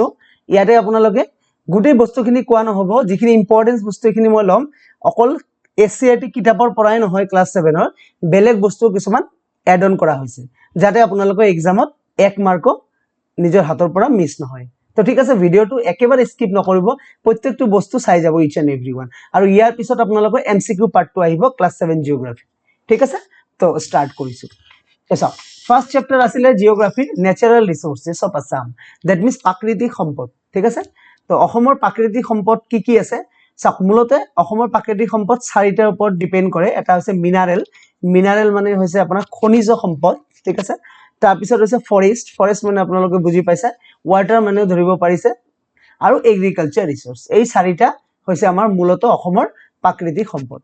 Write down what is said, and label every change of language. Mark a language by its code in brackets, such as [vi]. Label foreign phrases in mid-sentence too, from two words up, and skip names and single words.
[as] ইয়াতে আপোনালোকে গোটেই বস্তুখিনি কোৱা নহব, যিখিনি ইম্পৰ্টেন্স বস্তুখিনি মই লম অকল এসসিআরটি কিতাপৰ পৰাই নহয়, ক্লাস 7 ৰ বেলেগ বস্তু কিছুমান [en] add on [as] কৰা হৈছে যাতে আপোনালোকৰ এক্সামত 1 মাৰ্ক নিজৰ হাতৰ পৰা মিছ নহয়। তো ঠিক আছে, ভিডিওটো একেবাৰে স্কিপ নকৰিব, প্ৰত্যেকটো বস্তু চাই যাব [en] each and everyone. [as] আৰু ইয়াৰ পিছত আপোনালোকৰ এমসিকিউ পাৰ্টটো আহিব [en] class 7 geography. [as] ঠিক আছে, তো স্টাৰ্ট কৰিছো। [en] as a first chapter আসলে geography's natural resources of Assam, that means [as] প্রাকৃতিক সম্পদ। ঠিক আছে, তো অসমৰ প্রাকৃতিক সম্পদ কি কি আছে চাওক। মূলতে অসমৰ প্রাকৃতিক সম্পদ চাৰিটাৰ ওপৰত ডিপেন্ড কৰে। এটা হৈছে মিনাৰেল, মিনাৰেল মানে হৈছে আপোনাৰ খনিজ সম্পদ। ঠিক আছে, তাৰপিছত হৈছে ফৰেষ্ট, ফৰেষ্ট মানে আপোনালোকে বুজি পাইছে, ওয়াটাৰ মানে ধৰিব পাৰিছে, আৰু [en] agriculture resource. [as] এই চাৰিটা হৈছে আমাৰ মূলত অসমৰ প্রাকৃতিক সম্পদ।